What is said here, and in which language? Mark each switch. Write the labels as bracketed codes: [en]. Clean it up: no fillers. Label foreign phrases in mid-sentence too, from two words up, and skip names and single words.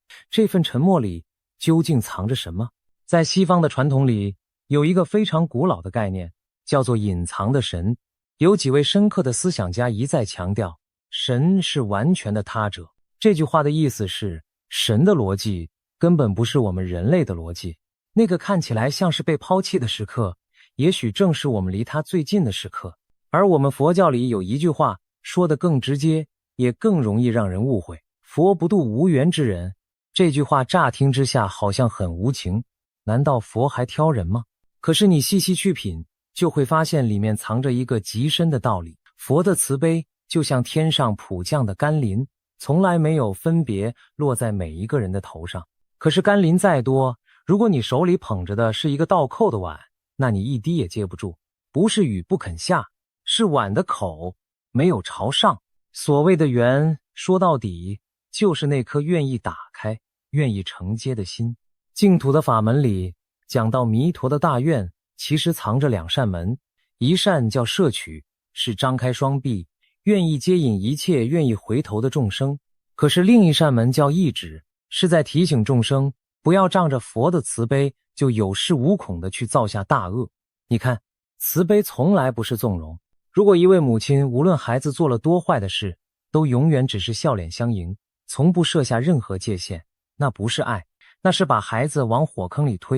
[zh] 這份沉默裡究竟藏着什麼？在西方的傳統裡，有一個非常古老的概念，叫做隱藏的神。有幾位深刻的思想家一再強調，神是完全的他者。這句話的意思是，神的邏輯根本不是我們人類的邏輯。那個看起來像是被拋棄的時刻，也許正是我們離他最近的時刻。而我們佛教裡有一句話，說得更直接，也更容易讓人誤會，佛不度無緣之人。這句話乍聽之下好像很無情， 難道佛還挑人嗎？可是你細細去品，就會發現裡面藏着一個極深的道理。佛的慈悲就像天上普降的甘霖，從來沒有分別落在每一個人的頭上。可是甘霖再多，如果你手裡捧着的是一個倒扣的碗，那你一滴也接不住。不是雨不肯下，是碗的口沒有朝上。所謂的緣，說到底就是那顆願意打開、願意承接的心。淨土的法門裡講到彌陀的大願，其實藏着兩扇門，一扇叫攝取，是張開雙臂，願意接引一切願意回頭的眾生。可是另一扇門叫意止，是在提醒眾生不要仗着佛的慈悲就有恃無恐地去造下大惡。你看，慈悲從來不是縱容。如果一位母親無論孩子做了多壞的事，都永遠只是笑臉相迎，從不設下任何界限，那不是愛，那是把孩子往火坑裡推。